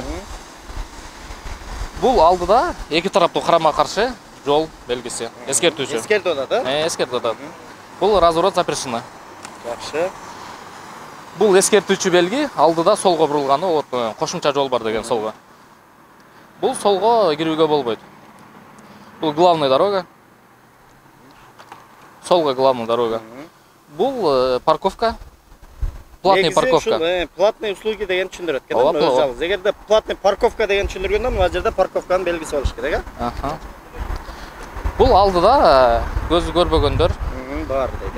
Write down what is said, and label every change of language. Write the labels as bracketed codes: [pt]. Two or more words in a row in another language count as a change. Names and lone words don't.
[ky] Бул алдыда эки тараптуу карама-каршы жол белгиси. Эскертүүчү. Эскертип атат, э? Эскертип атат. [ru] Бул разворот запрещено. [ky] Жакшы. Бул эскертүүчү белги, алдыда солго бурулганы, вот кошумча жол бар деген солго. Бул солго кирүүгө болбойт. [ru] Бул главная дорога. Солго главная дорога. Бул парковка. Платный парковка. Платный услуги [ky] деген түшүндүрөт экен, өз жалгыз. Эгерде [ru] платный парковка [ky] деген түшүндүргөндө, мына жерде парковканын белгиси болуш керек, э? Бул алдыда көзү көрбөгөндөр бар дейт.